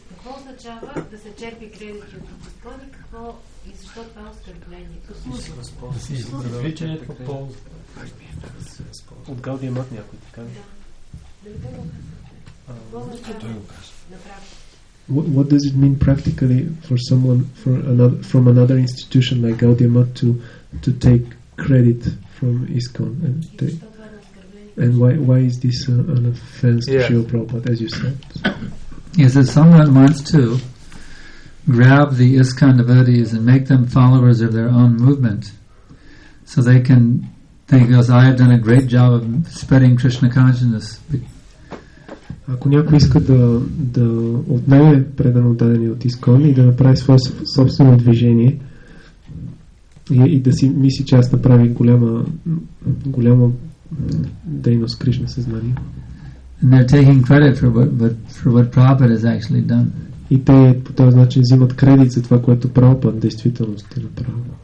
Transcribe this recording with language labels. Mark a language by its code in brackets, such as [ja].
[bg] Какво означава да се черпи кредити от ISKCON и защо това е оскърбление? Извличането по полза. От Гаудиамът някой така? Да. Дали те го казвате? Той го казва. Направо. [en] What does it mean practically for someone from another institution like Gaudiya to take credit from ISKCON and why is this an offense to Srila Prabhupada, as you said? Yes, if someone wants to grab the ISKCON devotees and make them followers of their own movement, so they can think, because I have done a great job of spreading Krishna consciousness. [bg] Ако някой иска да отнеме предано дадени от ISKCON и да направи свое собствено движение и да си мисли, че аз направи голяма дейност Кришна съзнание. [en] And they're taking credit for what Prabhupada has actually done. [bg] И те по този начин взимат кредит за това, което Прабхупад действително е направил.